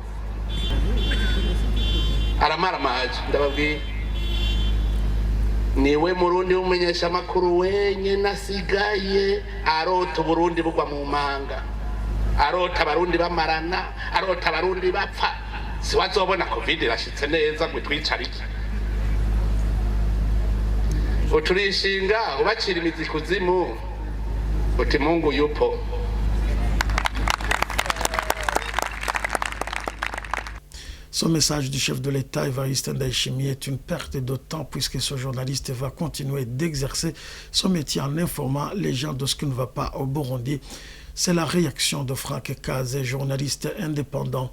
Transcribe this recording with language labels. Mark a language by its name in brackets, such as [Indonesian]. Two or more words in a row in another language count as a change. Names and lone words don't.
[Rundi] aramara maji ndababwiye niwe murundi umenyesha makuru wenye nasigaye arota Burundi bugwa mu manga arota abarundi bamarana arota abarundi bapfa siwazobona covid irashitse neza ngo twicarike uturishinga ubacira imizi kuzimu uti [Swahili] Mungu yupo. [French] Ce message du chef de l'État, Évariste Ndayishimiye, est une perte de temps puisque ce journaliste va continuer d'exercer son métier en informant les gens de ce qui ne va pas au Burundi. C'est la réaction de Franck Kazé, journaliste indépendant.